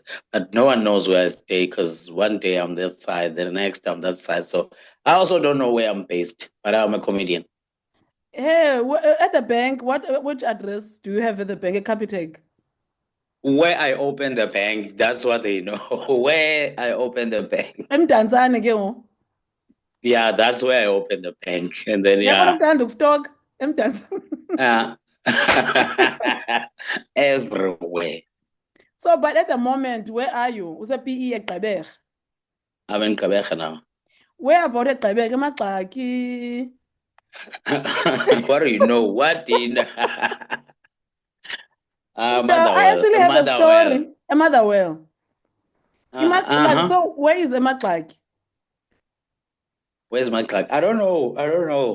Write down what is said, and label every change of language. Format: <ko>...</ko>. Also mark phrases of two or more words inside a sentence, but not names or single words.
<en>But no one knows where I stay because one day I'm this side, the next I'm that side. So I also don't know where I'm based, but I'm a comedian. Hey, at the bank, which address do you have at the bank? A Capitec. Where I open the bank, that's what they know. Where I open the bank.</en> <xh>Emdantsane ke ngoku.</xh> <en>Yeah, that's where I opened the bank. And then,</en> <xh>Uyabona</xh> <en>yeah,</en> <xh>umntana ukustock emdantsane.</xh> <en>uh, everywhere. So, but at the moment, where are you?</en> <xh>Use-PE eGqeberha.</xh> <en>I'm in Quebec now. Where about eGqeberha? Emagxaki. What do you know? What do you know? Yeah, I Motherwell. actually have a Motherwell. story. A Motherwell. Like, Uh-huh. so where is Emagxaki? Where's my clock? I don't know. I don't know.</en>